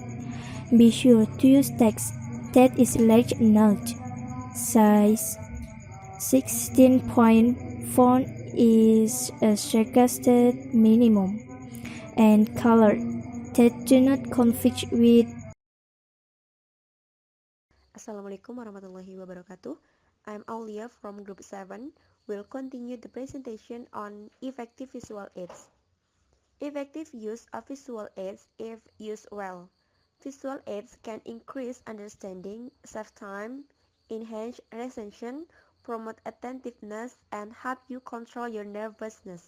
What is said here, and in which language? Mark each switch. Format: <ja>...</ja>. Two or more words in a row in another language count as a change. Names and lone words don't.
<en>Be sure to use text that is large enough. Size 16-point font is a suggested minimum, and color that do not conflict with.</en> <ar>Assalamualaikum warahmatullahi wabarakatuh.</ar> <en>I'm Aulia from Group 7. We'll continue the presentation on effective visual aids. Effective use of visual aids if used well. Visual aids can increase understanding, save time, enhance retention, promote attentiveness, and help you control your nervousness.</en>